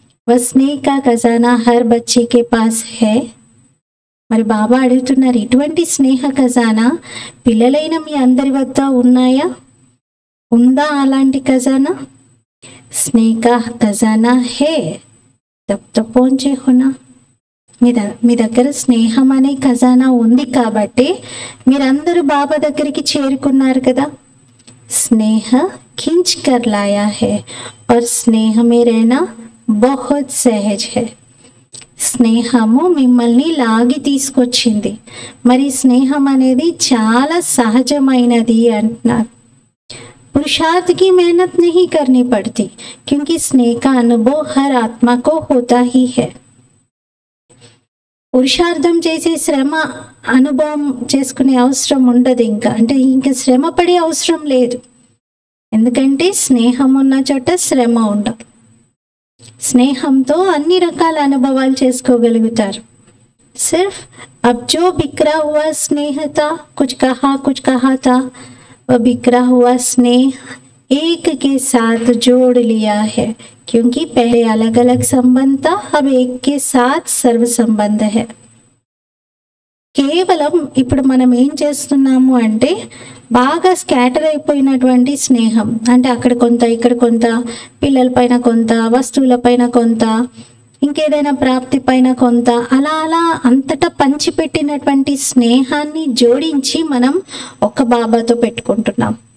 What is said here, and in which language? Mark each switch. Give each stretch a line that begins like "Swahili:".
Hindi: వస్నే కా ఖజానా హర్ బచ్చే కే pass high.
Telugu: మరి బాబా అడుగుతున్నారు, ఇటువంటి స్నేహ ఖజానా పిల్లలైన మీ అందరి వద్ద ఉన్నాయా? ఉందా అలాంటి ఖజానా?
Hindi: స్నేహ ఖజానా హే తబ్ తో పహుంచే హోనా.
Telugu: మీ దగ్గర స్నేహం అనే ఖజానా ఉంది కాబట్టి మీరందరూ బాబా దగ్గరికి చేరుకున్నారు కదా.
Hindi: స్నేహ खींच कर लाया है और स्नेह में रहना बहुत सहज है.
Telugu: స్నేహము మిమ్మల్ని లాగి తీసుకొచ్చింది, మరి స్నేహం అనేది చాలా సహజమైనది అంటున్నారు.
Hindi: पुरुषार्थ की मेहनत नहीं करनी पड़ती क्योंकि स्नेह का अनुभव हर आत्मा को होता ही है.
Telugu: పురుషార్థం చేసే శ్రమ అనుభవం చేసుకునే అవసరం ఉండదు, ఇంకా శ్రమ పడే అవసరం లేదు. ఎందుకంటే స్నేహం ఉన్న చోట శ్రమ ఉండదు. స్నేహంతో అన్ని రకాల అనుభవాలు చేసుకోగలుగుతారు.
Hindi: సిర్ఫ్ अब जो बिखरा हुआ स्नेह था, कुछ कहा था, वह बिखरा हुआ स्नेह एक के साथ जोड़ लिया है क्योंकि पहले अलग अलग संबंध था, अब एक के साथ सर्व संबंध है.
Telugu: కేవలం ఇప్పుడు మనం ఏం చేస్తున్నాము అంటే బాగా స్కాటర్ అయిపోయినటువంటి స్నేహం, అంటే అక్కడ కొంత ఇక్కడ కొంత, పిల్లల పైన కొంత, వస్తువుల పైన కొంత, ఇంకేదైనా ప్రాప్తి పైన కొంత, అలా అలా అంతటా పంచిపెట్టినటువంటి స్నేహాన్ని జోడించి మనం ఒక్క బాబాతో పెట్టుకుంటున్నాం.